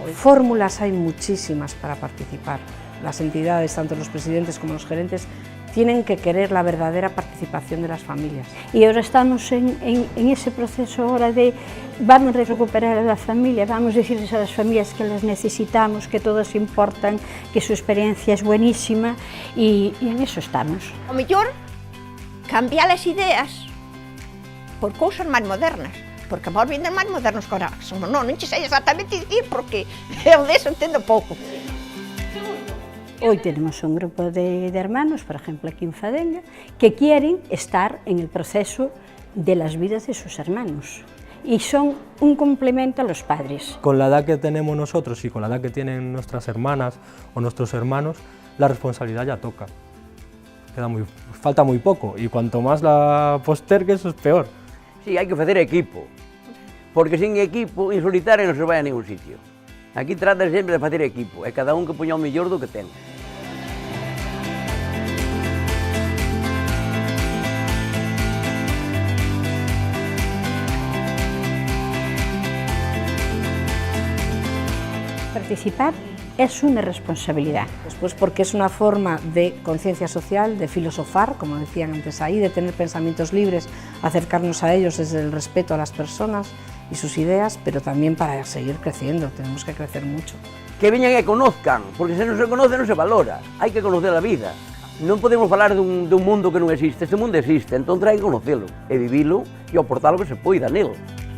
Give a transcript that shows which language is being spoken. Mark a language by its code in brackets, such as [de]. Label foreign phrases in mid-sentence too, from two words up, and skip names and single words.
[es] Fórmulas hay muchísimas para participar. Las entidades, tanto los presidentes como los gerentes, tienen que querer la verdadera participación de las familias. Y ahora estamos en ese proceso ahora de vamos a recuperar a la familia, vamos a decirles a las familias que las necesitamos, que todas importan, que su experiencia es buenísima y en eso estamos. [gl] O mellor, cambiar as ideas por cousas máis modernas. Porque vos vinden máis modernos que ahora somos. Non che sei exactamente dicir porque eu deso entendo pouco. [es] Hoy tenemos un grupo de hermanos, por ejemplo aquí en Fadella, que quieren estar en el proceso de las vidas de sus hermanos y son un complemento a los padres. Con la edad que tenemos nosotros y con la edad que tienen nuestras hermanas o nuestros hermanos, la responsabilidad ya toca. Falta muy poco y cuanto más la postergues es peor. Sí, [gl] hai que facer equipo, porque sin equipo, en solitario non se vai a ningún sitio. Aquí trata sempre de facer equipo, e cada un que poña o mellor do que ten. [es] Participar es una responsabilidad. Después porque es una forma de conciencia social, de filosofar, como decían antes ahí, de tener pensamientos libres, acercarnos a ellos desde el respeto a las personas y sus ideas, pero también para seguir creciendo, tenemos que crecer mucho. [gl] Que veñan e conozcan, porque se non se conoce non se valora, hai que conocer a vida. Non podemos falar dun mundo que non existe, este mundo existe, entón hai que conocelo, e vivilo e aportar o que se poida nel.